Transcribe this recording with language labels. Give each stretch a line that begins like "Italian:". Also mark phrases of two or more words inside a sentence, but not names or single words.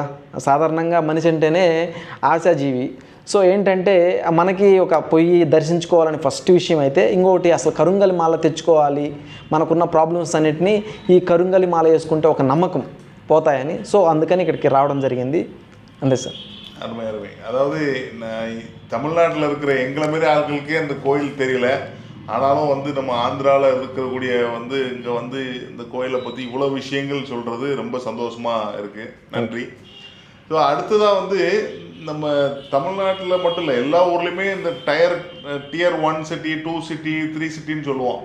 Telugu: సాధారణంగా మనిషి అంటేనే ఆశాజీవి. సో ఏంటంటే మనకి ఒక పొయ్యి దర్శించుకోవాలని ఫస్ట్ విషయం అయితే, ఇంకొకటి అసలు కరుంగలి మాల తెచ్చుకోవాలి, మనకున్న ప్రాబ్లమ్స్ అన్నిటినీ ఈ కరుంగలి మాల వేసుకుంటే ఒక నమ్మకం పోతాయని, సో అందుకని ఇక్కడికి రావడం జరిగింది. అంతే సార్.
Tamil: அருமை அருமை. அதாவது தமிழ்நாட்டில் இருக்கிற எங்களை மாரி ஆட்களுக்கே அந்த கோயில் தெரியல. ஆனாலும் நம்ம ஆந்திராவில் இருக்கக்கூடிய இங்கே இந்த கோயிலை பற்றி இவ்வளோ விஷயங்கள் சொல்கிறது ரொம்ப சந்தோஷமாக இருக்குது. நன்றி. ஸோ அடுத்ததாக நம்ம தமிழ்நாட்டில் மட்டும் இல்லை, எல்லா ஊர்லேயுமே இந்த
English: tier 1 city, 2 city,
Tamil: 3 சிட்டின்னு சொல்லுவோம்.